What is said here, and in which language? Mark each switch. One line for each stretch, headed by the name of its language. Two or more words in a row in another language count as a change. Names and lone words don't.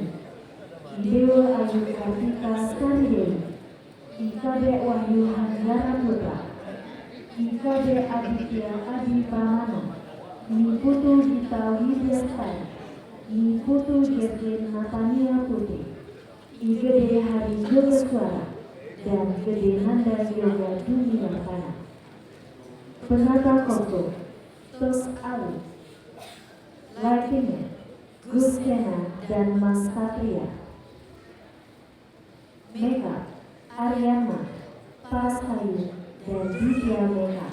Indonesian: Dewa Ayu Kartika Saridewi, IKB Wahyu Hanggara Putra, IKB Aditya Adi Pramana, Niputu Gita Widyastari, Niputu Gergen Natania Putri, IGD Hari Yoga Suara, dan Gede Nanda Yoga Dunia Tanah. Penata Koko, Tos Ali, Lightingnya, Gus Kena dan Mas Satria. Makeup, Ariana, Pasayu, dan Divya Makeup.